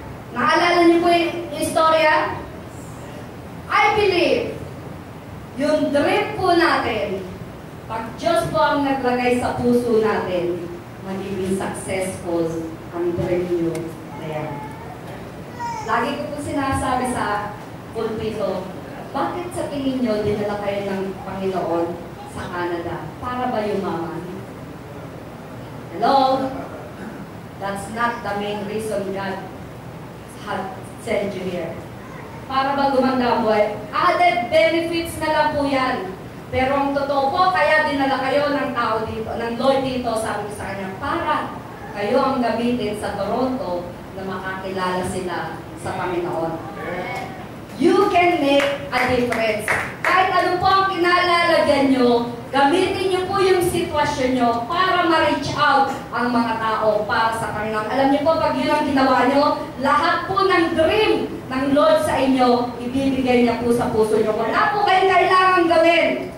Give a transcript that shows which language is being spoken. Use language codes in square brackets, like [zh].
[tl] Naalala niyo po yung istorya? [en] I believe, [tl] yung dream po natin, pag Diyos po ang naglagay sa puso natin, magiging successful ang dream niyo na yan. Lagi ko po sinasabi sa pulpito, bakit sa tingin niyo dinala kayo ng Panginoon sa Canada? Para ba yumaman? Hello? [en] That's not the main reason God had sent you here. [tl] Para ba gumanda ang buhay? Added benefits na lang po yan. Pero ang totoo po, kaya dinala kayo ng tao dito, ng Lord dito, sabi ko sa kanya, para kayo ang gamitin sa Toronto na makakilala sila sa Panginoon. [en] You can make a difference. [tl] Kahit ano po ang kinalalagyan nyo, gamitin nyo po yung sitwasyon nyo para ma-reach out ang mga tao para sa Panginoon. Alam niyo po, pag yun ang ginawa nyo, lahat po ng dream ng Lord sa inyo, ibibigay niya po sa puso nyo. Wala po kayong kailangan gawin.